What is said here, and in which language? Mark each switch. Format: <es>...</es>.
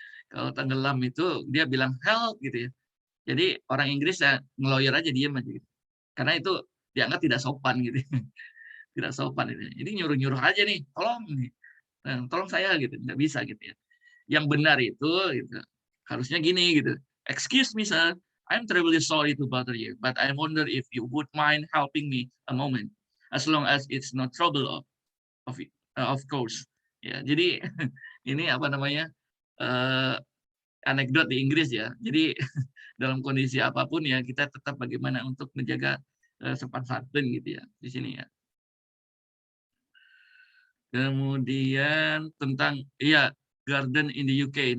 <id>Kalau tenggelam itu dia bilang help gitu ya. Jadi orang Inggris ya ngeloyor aja diam aja gitu. Karena itu dianggap tidak sopan gitu. Tidak sopan itu. Jadi nyuruh-nyuruh aja nih, tolong nih. Tolong saya gitu, nggak bisa gitu ya. Yang benar itu gitu, harusnya gini gitu.</id> <en>Excuse me sir, I'm terribly sorry to bother you, but I wonder if you would mind helping me a moment, as long as it's not trouble of course.</en> <id>Ya, jadi ini apa namanya anekdot di Inggris ya. Jadi dalam kondisi apapun ya kita tetap bagaimana untuk menjaga sopan santun gitu ya di sini ya. Kemudian tentang</id> <en>garden in the UK.</en>